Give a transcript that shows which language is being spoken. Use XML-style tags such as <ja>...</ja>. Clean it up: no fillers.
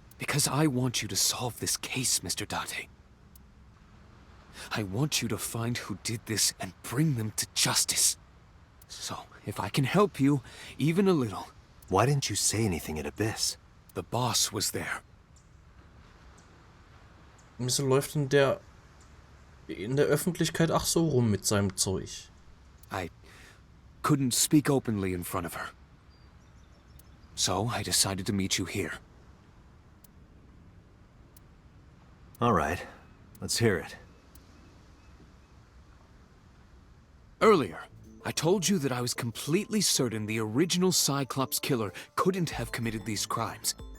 <en>Because I want you to solve this case, Mr. Date. I want you to find who did this and bring them to justice. So, if I can help you, even a little. Why didn't you say anything at Abyss? The boss was there.</en> <de>Wieso läuft denn der in der Öffentlichkeit ach so rum mit seinem Zeug?</de> <en>I couldn't speak openly in front of her. So, I decided to meet you here. All right. Let's hear it. Earlier, I told you that I was completely certain the original Cyclops killer couldn't have committed these crimes.</en>